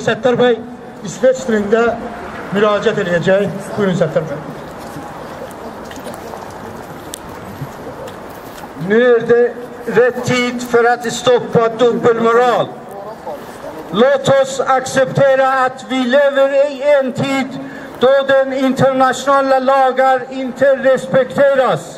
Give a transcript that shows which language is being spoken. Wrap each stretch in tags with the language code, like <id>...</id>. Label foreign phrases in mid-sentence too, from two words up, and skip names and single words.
<az>Səttar Bey İsveç dilində müraciət edəcək. Buyurun Səttar Bey.</az> <sv>Nu är det rätt tid för att stoppa dubbelmoral. Låt oss acceptera att vi lever i en tid då den internationella lagar inte respekteras.</sv>